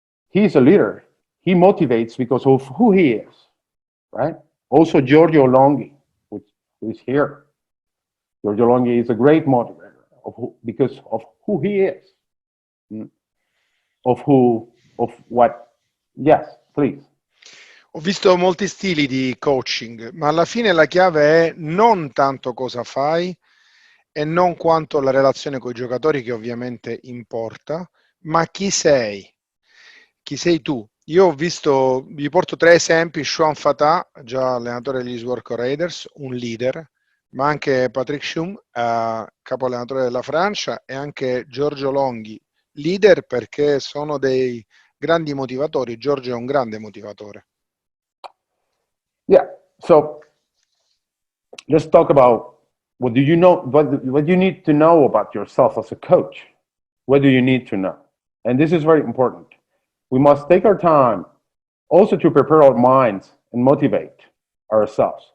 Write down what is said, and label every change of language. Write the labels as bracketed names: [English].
[English] He's a leader. He motivates because of who he is, right? Also, Giorgio Longhi, who is here. Giorgio Longhi is a great motivator because of who he is, of what. Yes, please. [Italian] Ho visto molti stili di coaching, ma alla fine la chiave è non tanto cosa fai e non quanto la relazione con i giocatori, che ovviamente importa, ma chi sei. Chi sei tu? Io ho visto, vi porto 3 esempi: Sean Fatah, già allenatore degli Squadra Raiders, un leader, ma anche Patrick Assoum, capo allenatore della Francia, e anche Giorgio Longhi, leader perché sono dei grandi motivatori. Giorgio è un grande motivatore. [English] Yeah, so let's talk about what do you know, what you need to know about yourself as a coach. What do you need to know? And this is very important. We must take our time also to prepare our minds and motivate ourselves.